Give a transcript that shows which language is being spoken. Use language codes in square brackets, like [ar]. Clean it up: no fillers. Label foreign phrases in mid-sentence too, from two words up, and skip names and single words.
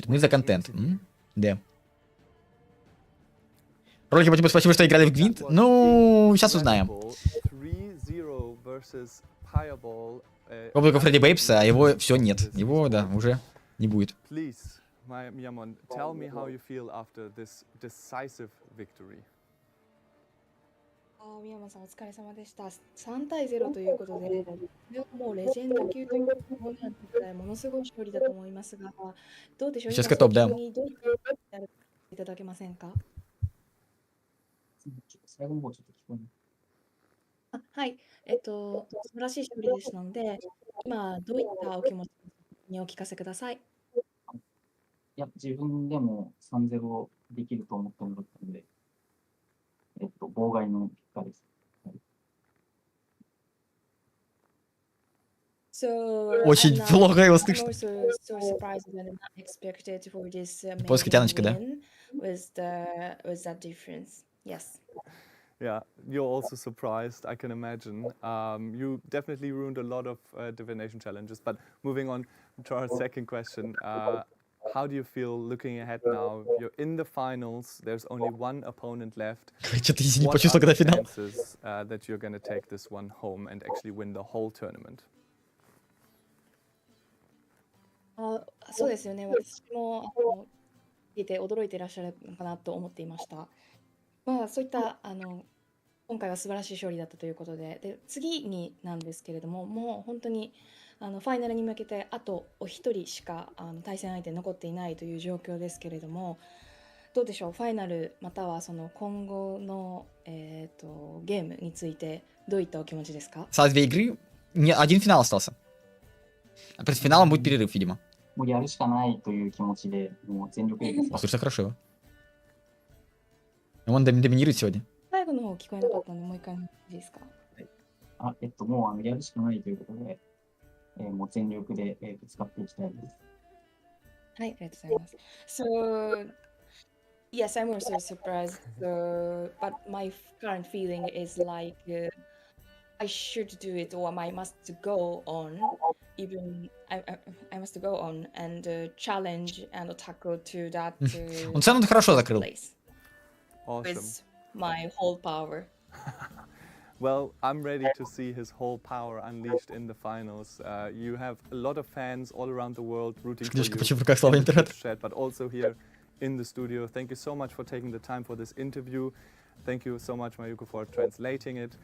[ru] Мы за контент. Да. Ролики по типу спасибо, что играли в Гвинт. Ну, сейчас узнаем. Облако Фредди Бейпса, а его все нет. Его, да, уже не будет. [en] Miyamon, tell me how you feel after this decisive victory. [ja] 宮山さんお疲れ様でした。3対0ということで、これはもうレジェンド級ということで、ものすごい勝利だと思いますが、どうでしょう、 [ru] Сейчас топ дам. [ja] にどうやっていただけませんか？最後の方ちょっと聞こえない。はい、素晴らしい勝利でしたので、今どういったお気持ちにお聞かせください。いや、自分でも3-0できると思ってもらったので、妨害の結果です。 [ru] Очень плохо его слышно. Поиск тяночка, да? [en] Yeah, you're also surprised, I can imagine. You definitely ruined a lot of divination challenges. But moving on to our second question, how do you feel looking ahead now? You're in the finals. There's only one opponent left. What are the chances that you're going to take this one home and actually win the whole tournament? [ja] そうですよね。私も聞いて驚いていらっしゃるのかなと思っていました。まあそういった今回は素晴らしい勝利だったということで、次になんですけれども、もう本当にファイナルに向けてあとお一人しか対戦相手残っていないという状況ですけれども、どうでしょう、ファイナルまたはその今後のゲームについてどういったお気持ちですか [ru] ？Осталось 2 игры, один финал остался. А перед финалом будет перерыв, видимо. [ja] もうやるしかないという気持ちで、もう全力で。 [ru] Слушай, хорошо. Он доминирует сегодня. [ja] 最後の方聞こえなかったので、もう一回いいですか？もうやるしかないということで、もう全力でぶつかっていきたいです。はい、ありがとうございます。 [en] So, yes, I'm also surprised, but my current feeling is like I should do it or I must go on, even I must go on and challenge and tackle to that [ru] Он цену хорошо закрыл. [en] place Awesome. with my whole power. Well, I'm ready to see his whole power unleashed in the finals. You have a lot of fans all around the world rooting for you, chat, but also here in the studio. Thank you so much for taking the time for this interview. Thank you so much, Mayuko, for translating it.